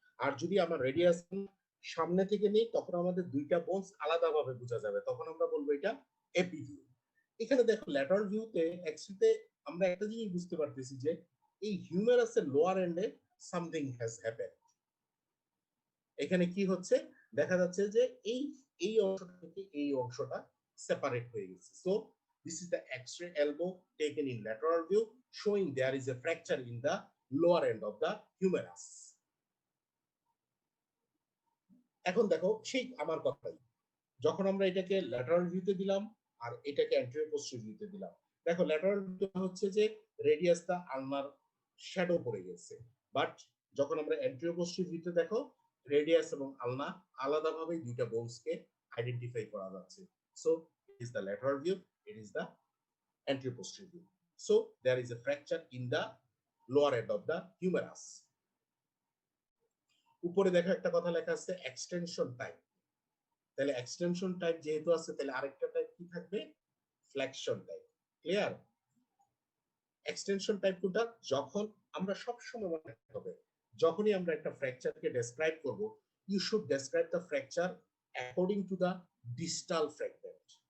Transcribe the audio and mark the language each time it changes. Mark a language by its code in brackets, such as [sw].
[bn] আর যদি আমরা রেডিয়াস সামনে থেকে নেই তখন আমাদের দুইটা বোনস আলাদাভাবে বোঝা যাবে, তখন আমরা বলবো এটা এপি ভিউ। এখানে দেখো ল্যাটারাল ভিউতে এক্স-রেতে আমরা একটা জিনিস বুঝতে পারতেছি যে এই হিউমেরাসের লোয়ার এন্ডে [en] Something has happened. [bn] এখানে কি হচ্ছে দেখা যাচ্ছে যে এই এই অংশটা থেকে এই অংশটা সেপারেট হয়ে গেছে। [en] So this is the X-ray elbow taken in lateral view showing there is a fracture in the lower end of the humerus. [bn] এখন দেখো সেই আমার কথাই, যখন আমরা এটাকে ল্যাটারাল ভিউতে দিলাম আর এটাকে অ্যান্টেরিয়র পোস্টেরিয়র ভিউতে দিলাম, দেখো ল্যাটারাল ভিউতে হচ্ছে যে রেডিয়াসটা আলনার শ্যাডো পড়ে গেছে, বাট যখন আমরা অ্যান্টেরিয়র পোস্টেরিয়র ভিউতে দেখো রেডিয়াস এবং আলনা আলাদাভাবে দুইটা বোনসকে আইডেন্টিফাই করা যাচ্ছে। [en] So it is the lateral view, it is the anterior posterior view. So there is a fracture in the lower end of the humerus. [bn] উপরে দেখো একটা কথা লেখা আছে এক্সটেনশন টাইপ, তাহলে এক্সটেনশন টাইপ যেহেতু আছে তাহলে আরেকটা টাইপ কি থাকবে? Flexion type. Clear? Extension type কোনটা? যখন আমরা সব সময় মনে রাখতে হবে যখনই আমরা একটা ফ্র্যাকচারকে ডেসক্রাইব করব, [en] You should describe the fracture according to the distal fragment.